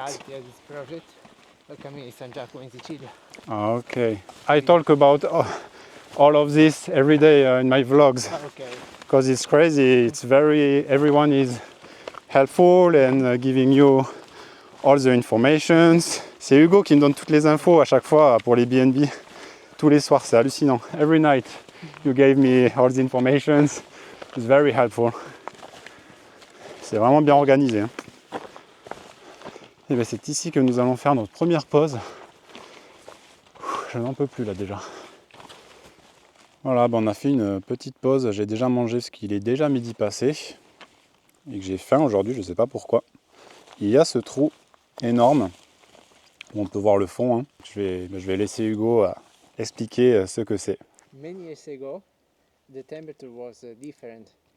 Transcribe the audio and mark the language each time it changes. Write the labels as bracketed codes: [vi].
[en] reality of this project, El Cammino di San Giacomo in Sicilia. Okay. I talk about all of this every day in my vlogs Okay. because it's crazy. It's everyone is helpful and giving you all the informations. [fr] C'est Hugo qui me donne toutes les infos à chaque fois pour les BNB. Tous les soirs, c'est hallucinant. [en] Every night you gave me all the informations. It's very helpful. [fr] C'est vraiment bien organisé. Hein. Et bien c'est ici que nous allons faire notre première pause. Je n'en peux plus là déjà. Voilà, ben on a fait une petite pause. J'ai déjà mangé parce qu'il est déjà midi passé. Et que j'ai faim aujourd'hui, je ne sais pas pourquoi. Il y a ce trou énorme où on peut voir le fond. Hein. Je vais laisser Hugo expliquer ce que c'est. [en] Many years ago, the temperature was different.